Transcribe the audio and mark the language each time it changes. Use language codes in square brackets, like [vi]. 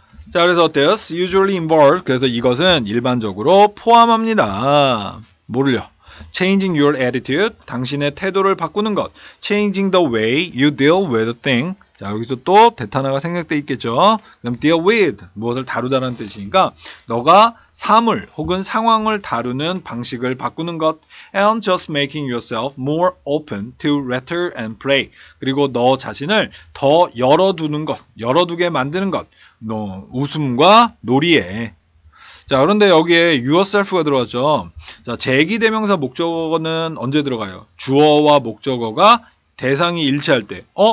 [ko] 자, 그래서 [en] this usually involve [ko] 그래서 이것은 일반적으로 포함합니다. 뭐를요? [en] Changing your attitude [ko] 당신의 태도를 바꾸는 것. [en] Changing the way you deal with a thing. [ko] 자, 여기서 또 대타나가 생략돼 있겠죠. 그럼 deal with 무엇을 다루다라는 뜻이니까 너가 사물 혹은 상황을 다루는 방식을 바꾸는 것. [en] And just making yourself more open to laughter and play. [ko] 그리고 너 자신을 더 열어두는 것, 열어두게 만드는 것. 웃음과 놀이에. 자, 그런데 여기에 yourself가 들어갔죠. 자, 제기대명사 목적어는 언제 들어가요? 주어와 목적어가 대상이 일치할 때.